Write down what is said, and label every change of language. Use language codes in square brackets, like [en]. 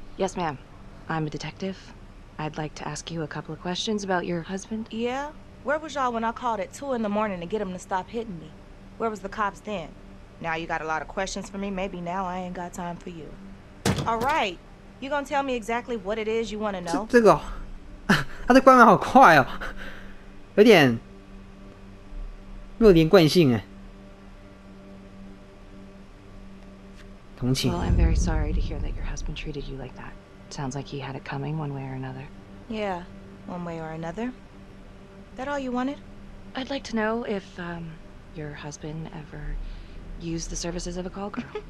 [en] Yes, ma'am. I'm a detective. I'd like to ask you a couple of questions about your husband. Yeah? Where was y'all when I called at 2 in the morning to get him to stop hitting me? Where was the cops then? Now you got a lot of questions for me. Maybe now I ain't got time for you. All right. You gonna tell me exactly what it is you want to know? [zh] 这个，他的关门好快哦，有点没有连贯性哎。同情。 [en] Well, I'm very sorry to hear that your husband treated you like that. Sounds like he had it coming one way or another. Yeah, one way or another. That all you wanted? I'd like to know if your husband ever used the services of a call girl.